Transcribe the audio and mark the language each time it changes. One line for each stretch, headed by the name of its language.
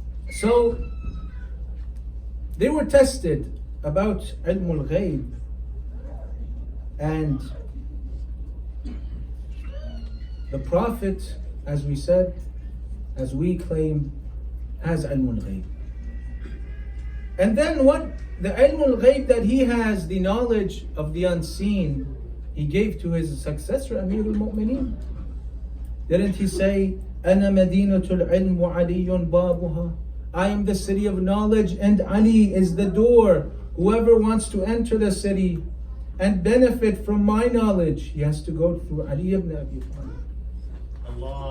English: So they were tested about ilmul ghaib, and the Prophet, as we said, as we claim, has ilmul ghaib. And then what the ilmul ghaib that he has, the knowledge of the unseen, he gave to his successor Amir al-Mu'mineen. Didn't he say,
Arabic: أَنَا مَدِينَةُ الْعِلْمُ وَعَلِيٌّ بَابُهَا?
English: I am the city of knowledge and Ali is the door. Whoever wants to enter the city and benefit from my knowledge, he has to go through Ali ibn Abi Talib.